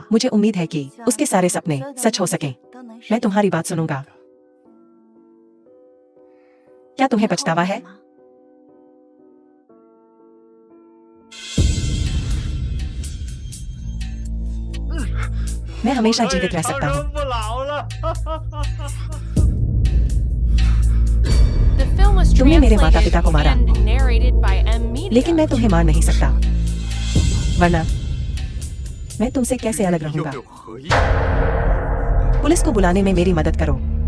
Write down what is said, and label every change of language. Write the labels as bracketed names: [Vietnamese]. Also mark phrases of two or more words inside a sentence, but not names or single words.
[Hindi] मुझे उम्मीद है कि उसके सारे सपने सच हो सकें। मैं तुम्हारी बात सुनूंगा। क्या तुम्हें पछतावा है? मैं हमेशा जीवित रह सकता हूँ। [English] The film was [Hindi] तुमने मेरे माता-पिता को मारा। [English] translated and narrated by M Media. [Hindi] लेकिन मैं तुम्हें मार नहीं सकता, वरना मैं तुमसे कैसे अलग [Chinese] 又 [Hindi] रहूंगा? [Chinese] 没有合意。 [Hindi] पुलिस को बुलाने में मेरी मदद करो।